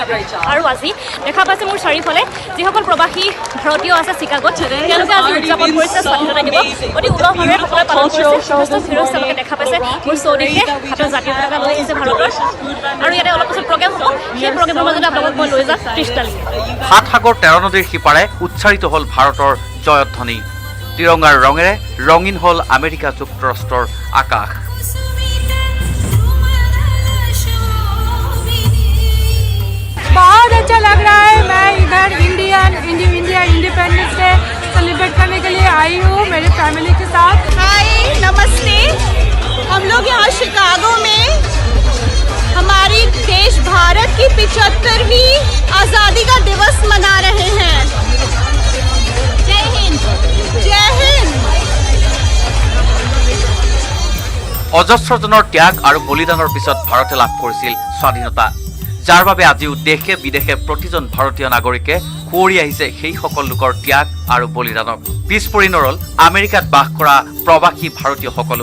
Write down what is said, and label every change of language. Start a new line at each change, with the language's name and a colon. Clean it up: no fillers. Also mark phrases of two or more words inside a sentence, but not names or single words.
Assamese: আৰু আজি দেখা পাইছে মোৰ চাৰিওফালে যিসকল প্ৰবাসী ভাৰতীয় আছে চিকাগোত, তেওঁলোকে আজি উদযাপন কৰিছে স্বাধীনতা দিৱস। অতি উলহ-মালহেৰে সকলোৱে পালন কৰিছে। যথেষ্ট ভিৰ তেওঁলোকে দেখা পাইছে। মোৰ চৌদিশে হাতৰ জাতীয় পতাকা লৈ আহিছে ভাৰতৰ। আৰু ইয়াতে অলপ পিছত প্ৰগ্ৰেম হ'ব। সেই প্ৰগ্ৰেমৰ মাজতে আপোনালোকক মই লৈ যাম ৩০ তাৰিখে। ৭ সাগৰ ১৩ নদীৰ সিপাৰে উচ্চাৰিত হ'ল ভাৰতৰ জয়ধ্বনি। তিৰংগাৰ ৰঙেৰে ৰঙীন হ'ল আমেৰিকা যুক্তৰাষ্ট্ৰৰ আকাশ।
Hindi: बहुत अच्छा लग रहा है। मैं इधर
English: India Independence Day celebrate
Hindi: करने के लिए आई हूँ मेरी फैमिली के साथ। हाय नमस्ते। हम लोग यहाँ शिकागो में हमारी देश भारत की 75वीं आज़ादी का दिवस मना रहे हैं। जय हिंद। जय हिंद।
Assamese: অজস্ৰজনৰ ত্যাগ আৰু বলিদানৰ পিছত ভাৰতে লাভ কৰিছিল স্বাধীনতা, যাৰ বাবে আজিও দেশে বিদেশে প্ৰতিজন ভাৰতীয় নাগৰিকে সুঁৱৰি আহিছে সেই সকল লোকৰ ত্যাগ আৰু বলিদানক। পিছ পৰি নৰল আমেৰিকাত বাস কৰা প্ৰবাসী ভাৰতীয়সকলো।